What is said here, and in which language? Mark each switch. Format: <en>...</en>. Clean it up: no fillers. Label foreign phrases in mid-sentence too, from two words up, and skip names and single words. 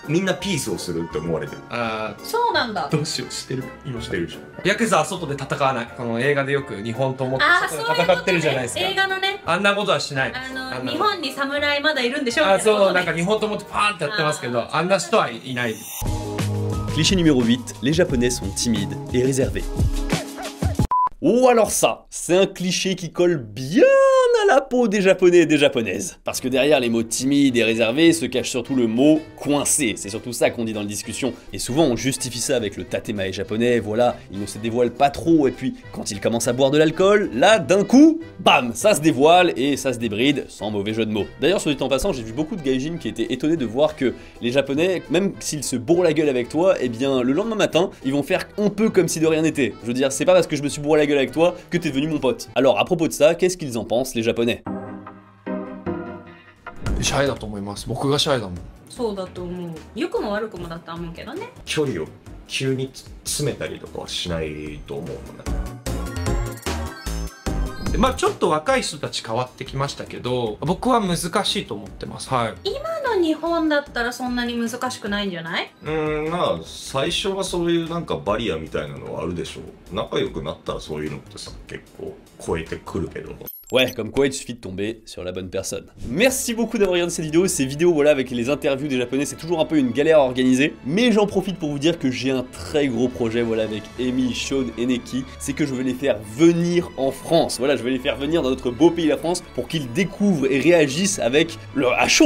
<ja>みんなピースをするって思われてる。そうなんだ。どうしよう、してる。今してるでしょ。ヤクザは外で戦わない。この映画でよく日本と思って外戦ってるじゃないですか。映画のね。あんなことはしない。日本に侍まだいるんでしょ。そう、なんか日本と思ってパーンってやってますけど、あんな人はいない。</ja> <fr>Cliché numéro 8, les Japonais sont timides et réservés. Oh alors ça, c'est un cliché qui colle bien à la peau des Japonais et des Japonaises. Parce que derrière les mots timides et réservés se cache surtout le mot coincé. C'est surtout ça qu'on dit dans la discussion. Et souvent on justifie ça avec le tatemae japonais, voilà, il ne se dévoile pas trop et puis quand il commence à boire de l'alcool, là d'un coup, bam, ça se dévoile et ça se débride, sans mauvais jeu de mots. D'ailleurs soit dit en passant, j'ai vu beaucoup de gaijin qui étaient étonnés de voir que les Japonais, même s'ils se bourrent la gueule avec toi, eh bien le lendemain matin, ils vont faire un peu comme si de rien n'était. Je veux dire, c'est pas parce que je me suis bourré la gueule avec toi que t'es devenu mon pote. Alors à propos de ça, qu'est-ce qu'ils en pensent les Japonais?</fr> <ja>シャイだと思います。僕がシャイだもん。そうだと思う。良くも悪くもだと思うけどね。距離を急に詰めたりとかはしないと思うのね。まあちょっと若い人たち変わってきましたけど、僕は難しいと思ってます。はい。今の日本だったらそんなに難しくないんじゃない？まあ最初はそういうなんかバリアみたいなのはあるでしょう。仲良くなったらそういうのってさ結構超えてくるけど。</ja> <fr>Ouais, comme quoi il suffit de tomber sur la bonne personne. Merci beaucoup d'avoir regardé cette vidéo. Ces vidéos, voilà, avec les interviews des Japonais, c'est toujours un peu une galère à organiser. Mais j'en profite pour vous dire que j'ai un très gros projet, voilà, avec Amy, Sean et Neki. C'est que je vais les faire venir en France. Voilà, je vais les faire venir dans notre beau pays, la France, pour qu'ils découvrent et réagissent avec le à chaud.</fr>